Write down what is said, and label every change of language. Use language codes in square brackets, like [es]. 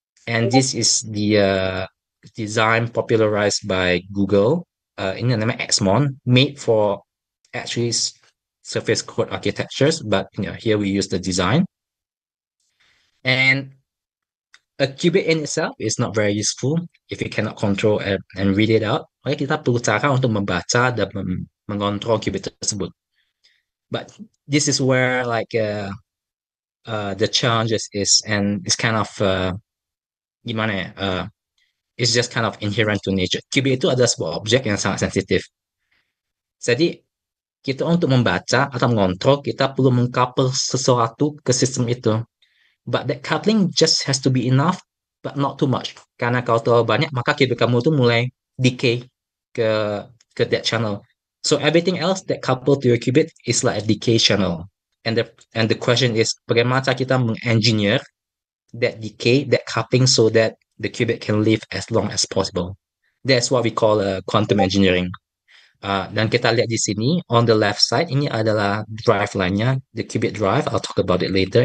[en] And this is the design popularized by Google. [id] Ini namanya [en] XMON, made for actually surface code architectures, but here we use the design. And a qubit in itself is not very useful if you cannot control and read it out. [id] Oke, kita perlu cara untuk membaca dan mengontrol qubit tersebut. [en] But this is where like the challenges is, and it's kind of [id] gimana ya? [en] It's just kind of inherent to nature. [id] Qubit itu adalah sebuah objek yang sangat sensitif. Jadi kita untuk membaca atau mengontrol, kita perlu mengcouple sesuatu ke sistem itu. [en] But that coupling just has to be enough, but not too much. [id] Karena kalau terlalu banyak, maka qubit kamu itu mulai decay ke that channel. [en] So everything else that coupled to your qubit is like a decay channel. And the question is, [id] bagaimana kita mengengineer [en] that decay, that coupling, so that the qubit can live as long as possible. That's what we call quantum engineering. [id] Dan kita lihat di sini, [en] on the left side, [id] ini adalah drive line-nya, [en] the qubit drive. I'll talk about it later.